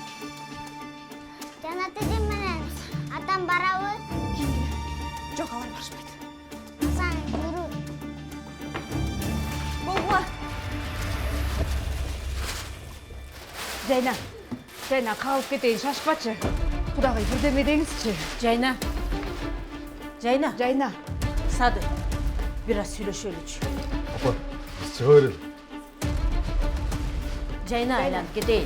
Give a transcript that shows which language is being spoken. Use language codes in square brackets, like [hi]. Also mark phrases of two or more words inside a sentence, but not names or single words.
[ky] Жанат эжем менен атам барабы? Кийин келе. Жок, алар барышпайт. Асан жүрү. Болгула. Жайна калып кетейин, шашпачы. Кудагый бирдеме деңизчи. Жайна. Жайна. Сады. Biraz сөйлөшөлүчү. [kk] Апа, біз шыға берем. [ky] Жайна айланып кетейин.